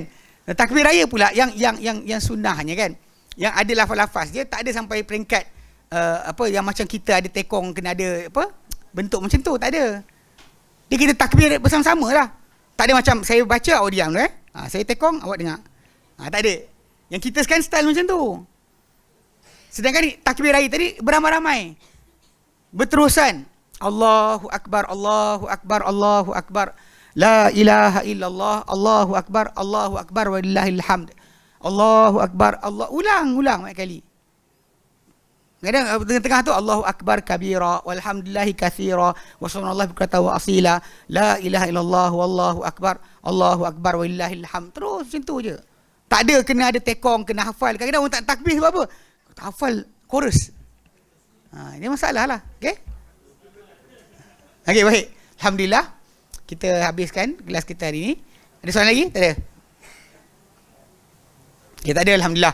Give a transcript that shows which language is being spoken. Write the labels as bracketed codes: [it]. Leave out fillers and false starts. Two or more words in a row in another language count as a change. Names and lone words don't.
[ms] Takbir raya pula yang sunnahnya kan. Yang ada lafaz-lafaz dia tak ada sampai peringkat yang macam kita ada tekong kena ada bentuk macam tu, tak ada. Dia kita takbir bersama-sama lah. Tak ada macam saya baca awak diam tu saya tekong awak dengar. Tak ada. Yang kita sekarang style macam tu. Sedangkan takbir raya tadi beramai-ramai, berterusan. [ar] الله أكبر، الله أكبر، الله أكبر، لا إله إلا الله، الله أكبر، الله أكبر، ولله الحمد، الله أكبر، الله. [ms] Ulang banyak kali. Kadang tengah-tengah tu [ar] الله أكبر كبيرا، والحمد لله كثيرا، وسبحان الله بكرة وأصيلا، لا إله إلا الله، والله أكبر، الله أكبر، ولله الحمد. [ms] Terus macam tu je. Tak ada kena ada tekong, kena hafal. Kadang-kadang orang tak takbir sebab apa? Tak hafal chorus. Ini masalah lah. Okey? Okey, baik. Alhamdulillah. kita habiskan kelas kita hari ni. Ada soalan lagi? Tak ada? Okay, tak ada, Alhamdulillah.